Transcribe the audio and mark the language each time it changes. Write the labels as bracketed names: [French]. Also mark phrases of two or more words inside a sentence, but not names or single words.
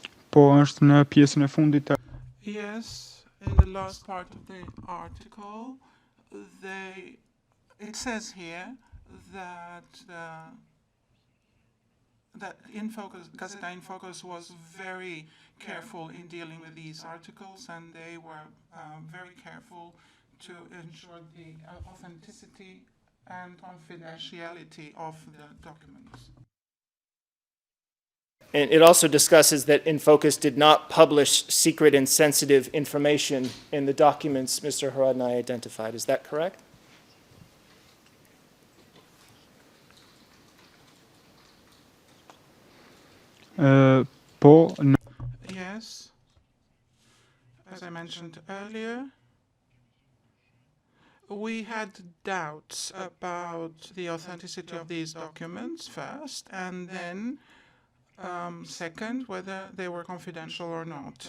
[Albanian] Po, është në pjesën e fundit të [English] Yes, in the last part of the article, it says here that that Gazeta in Focus was very careful in dealing with these articles, and they were very careful to ensure the authenticity and confidentiality of the documents. And it also discusses that InFocus did not publish secret and sensitive information in the documents Mr. Haradinaj identified. Is that correct? [Albanian] po, në [English] Yes, as I mentioned earlier, we had doubts about the authenticity of these documents first, and then second, whether they were confidential or not.